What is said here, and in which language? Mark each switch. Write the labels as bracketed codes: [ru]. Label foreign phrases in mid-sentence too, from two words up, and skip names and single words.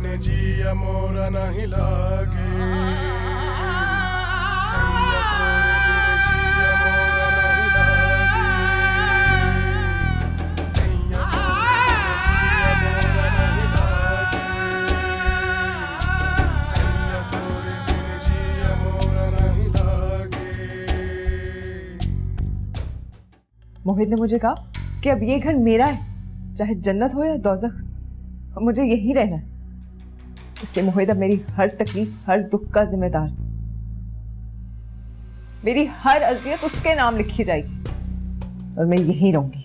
[hi] जिया मोरा नहीं लागे सैया तोरे बिन जिया मोरा नहीं लागे सैया तोरे बिन जिया मोरा नहीं लागे मोहित ने मुझे कहा कि अब ये घर मेरा है, चाहे जन्नत हो या दोज़ख, मुझे यहीं रहना है। इसलिए मोहित अब मेरी हर तकलीफ, हर दुख का जिम्मेदार। मेरी हर अजियत उसके नाम लिखी जाएगी और मैं यहीं रहूंगी।